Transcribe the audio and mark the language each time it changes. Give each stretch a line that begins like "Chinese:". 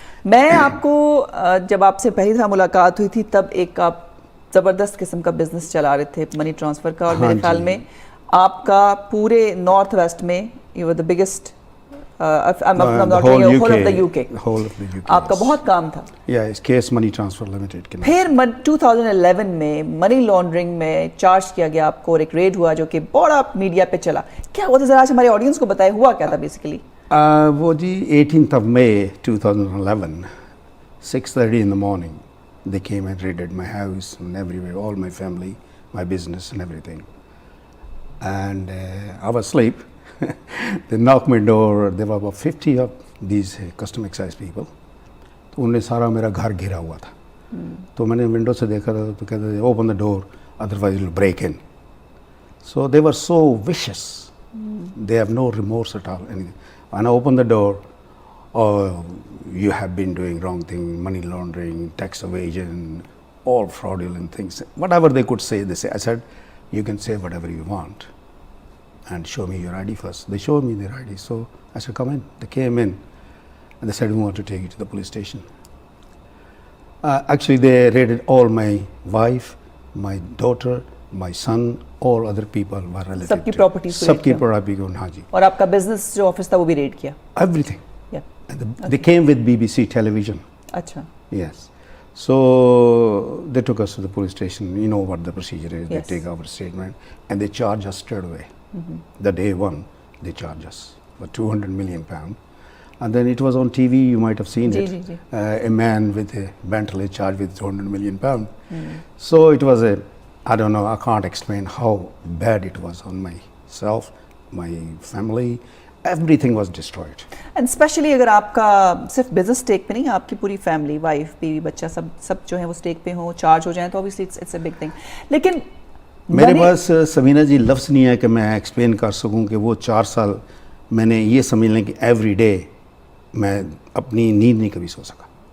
Urdu: میں آپ کو جب آپ سے پہلی دفعہ ملاقات ہوئی تھی تب ایک آپ زبردست قسم کا بزنس چلا رہے تھے منی ٹرانسفر کا, اور میرے خیال میں آپ کا پورے نارتھ ویسٹ میں
English: you were the biggest hole of the U K,
Urdu: آپ کا بہت کام تھا. کیس منی ٹرانسفر لمیٹڈ کے. پھر 2011 میں منی لانڈرنگ میں چارج کیا گیا آپ کو, اور ایک ریڈ ہوا جو کہ بڑا میڈیا پہ چلا. کیا ہوا تھا ذرا ہمارے آڈینس کو بتائے, ہوا کیا تھا بیسیکلی؟ وہ جی
English: 18th of May 2011, 6:30 in the morning, they came and raided my house and everywhere, all my family, my business and everything. And I was asleep. They knocked my door. There were about 50 of these custom excise people.
Urdu: تو انہوں نے سارا میرا گھر گھیرا ہوا تھا. تو میں نے ونڈو سے دیکھا تھا تو کہتے تھے
English: open the door, otherwise you'll break in. So they were so vicious. They have no remorse at all. When I opened the door, oh, you have been doing wrong thing, money laundering, tax evasion, all fraudulent things. Whatever they could say, they say. I said, you can say whatever you want. And show me your ID first. They showed me their ID. So I said, come in. They came in and they said, we want to take you to the police station. Actually, they raided all my wife, my daughter, my son, all other people were related.
Urdu: سب کی properties کو, سب کی property کو, ہاں جی. اور آپ کا business جو office تھا وہ بھی ریڈ کیا؟
English: Everything. They came with BBC television.
Urdu: اچھا.
English: Yes. So they took us to the police station. You know what the procedure is. They take our statement and they charge us straight away. The day one, they charge us for £200 million. And then it was on TV, you might have seen it. A man with a Bentley charged with £200 million. So it was I don't know, I can't explain how bad it was on myself, my family. Everything was destroyed. And especially
Urdu: اگر آپ کا صرف business stack پہ نہیں, آپ کی پوری family, wife, بیوی, بچہ, سب جو ہیں وہ اسٹیک پہ ہوں, چارج ہو جائیں تو
English: obviously it's a big thing.
Urdu: لیکن میرے پاس سمینہ جی لفظ نہیں ہے کہ میں ایکسپلین کر سکوں کہ وہ 4 سال میں نے یہ سمجھ لیں کہ ایوری ڈے میں اپنی نیند نہیں کبھی سو سکا.